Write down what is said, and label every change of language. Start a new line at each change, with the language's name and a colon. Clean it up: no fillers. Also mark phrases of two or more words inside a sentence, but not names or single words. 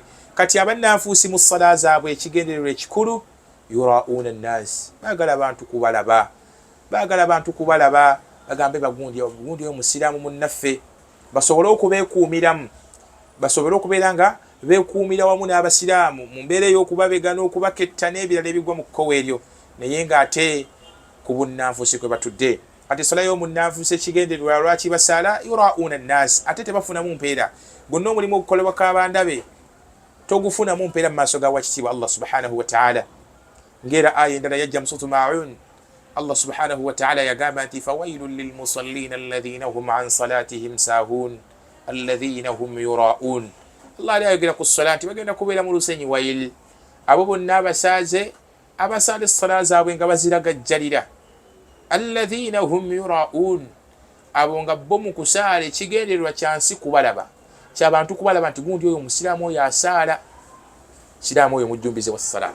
Ganda: Kati abannanfuusi mu ssala zaabwe ekigendererwa ekikulu
Arabic: يراءون الناس,
Ganda: baagala abantu kubalaba, bagambe bagundi omusiraamu munnaffe, basobole okubeekuumiramu, basobole okubeera nga beekuumira wamu n'abasiraamu mu mbeera ey'okubabegana, okubaketta n'ebirala ebigwa mu kkowa eryo, naye ng'ate ku bunnanfuusi kwe batudde. Kati essala y'omunnanfuusi ekigendererwa lwaki basaala
Arabic: يراءون الناس,
Ganda: ate tebafunamu mpeera. Gonna omulimu ogukolebwa k'abandabe togufunamu mpeera mu maaso ga wakitiibwa Allah
Arabic: سبحانه وتعالى.
Ganda: Ng'era aya endala yajja mu suratu Ma'un, Allah
Arabic: سبحانه وتعالى
Ganda: yagamba nti
Arabic: فويل للمصلين الذين هم عن صلاتهم ساهون الذين هم يراءون.
Ganda: Allah ali ayogera ku ssala nti bagenda kubeera mu lusenyi wayil, abo bonna abasaaze abasaala essala zaabwe nga baziragajjalira.
Arabic: الذين هم يراءون,
Ganda: abo nga bo mu kusaala ekigendererwa kyansi kubalaba, ky'abantu kubalaba nti gundi oyo musiraamu oyo asaala, musiraamu oyo mujjumbize wa ssala.